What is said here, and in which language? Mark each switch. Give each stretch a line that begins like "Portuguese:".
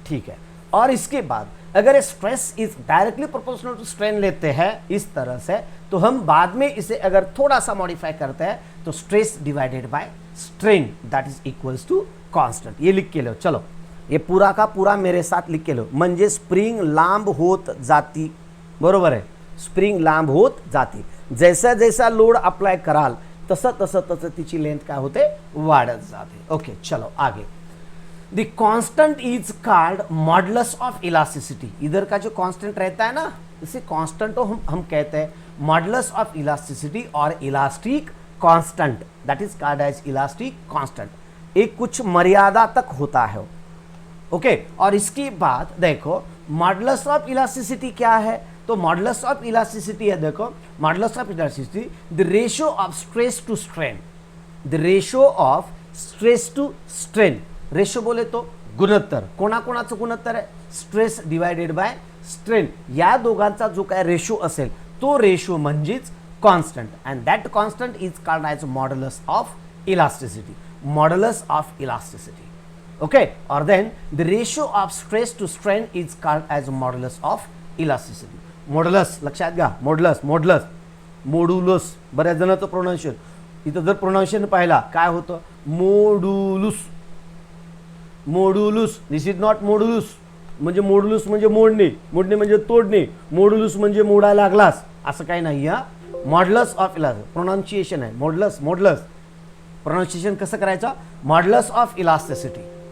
Hindi: ठीक है, और इसके बाद अगर
English: stress is directly proportional to strain
Hindi: लेते हैं इस तरह से, तो हम बाद में इसे अगर थोड़ा सा मॉडिफाई करते हैं तो
English: Stress divided by strain that is equals to constant.
Hindi: ये लिख के लो, चलो ये पूरा का पूरा मेरे साथ लिख के लो।
Marathi: म्हणजे स्प्रिंग लांब होत जाती, बरोबर आहे, स्प्रिंग लांब होत जाती, जैसा जैसा लोड अप्लाय कराल तसं तसं तसं तिची लेंथ काय होते, वाढत जाते।
English: okay
Hindi: चलो आगे,
English: The constant is called modulus of elasticity.
Hindi: इधर का जो कांस्टेंट रहता है ना, इसे कांस्टेंट को हम कहते हैं मॉडुलस ऑफ इलास्टिसिटी और elastic constant,
English: That is called as elastic constant.
Hindi: एक कुछ मर्यादा तक होता है। ओके, और इसके बाद देखो मॉडुलस ऑफ इलास्टिसिटी क्या है, तो मॉडुलस ऑफ इलास्टिसिटी है, देखो modulus of elasticity
English: the ratio of stress to strain,
Hindi: the ratio of stress to strain.
Marathi: Ratio बोले तो गुणोत्तर, कोणाकोणाचं गुणोत्तर आहे, स्ट्रेस डिवायडेड बाय स्ट्रेन, या दोघांचा जो काय रेशो असेल तो रेशो म्हणजेच constant,
English: and that constant is called as modulus of elasticity,
Marathi: modulus of elasticity.
English: Okay, और then the ratio of stress to strain is called as modulus of elasticity.
Marathi: Modulus लक्षात घ्या, मॉडुलस, मॉडुलस, मोडुलस, बऱ्याच जणांचं pronunciation, इथं जर pronunciation पाहिला काय होतं, modulus, modulus,
English: this is not modulus,
Marathi: म्हणजे मोडुलुस म्हणजे मोडणे, मोडणे म्हणजे तोडणे, मोडुलुस म्हणजे मोडायला लागलास, असं काही नाही हा, मॉडुलस ऑफ इलास्टिसिटी प्रोनाउन्सिएशन आहे, मॉडुलस, मॉडुलस प्रोनाउन्सिएशन कसं करायचं, मॉडुलस ऑफ इलास्टिसिटी।